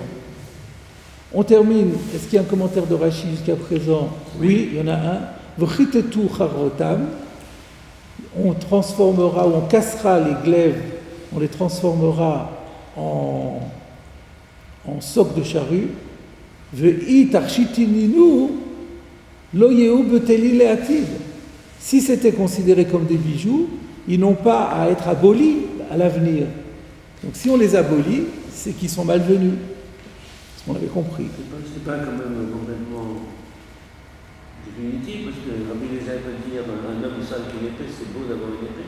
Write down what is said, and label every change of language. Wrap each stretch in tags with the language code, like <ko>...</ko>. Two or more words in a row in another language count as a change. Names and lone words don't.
<fr>On termine. Est-ce qu'il y a un commentaire de Rashi jusqu'à présent? Oui, il y en a un.</fr> <he>V'chitetu charrotam.</he> <fr>On transformera ou on cassera les glaives, on les transformera en socs de charrue.</fr> <he>Ve'i tarchitininu lo yehu beteli le'atid.</he> <fr>Si c'était considéré comme des bijoux, ils n'ont pas à être abolis à l'avenir. Donc si on les abolit, c'est qu'ils sont malvenus. C'est ce qu'on avait compris. C'est pas quand même complètement définitif, parce que Rabbi Eliezer peut dire un homme sale qui une épée, c'est beau d'avoir une épée.</fr>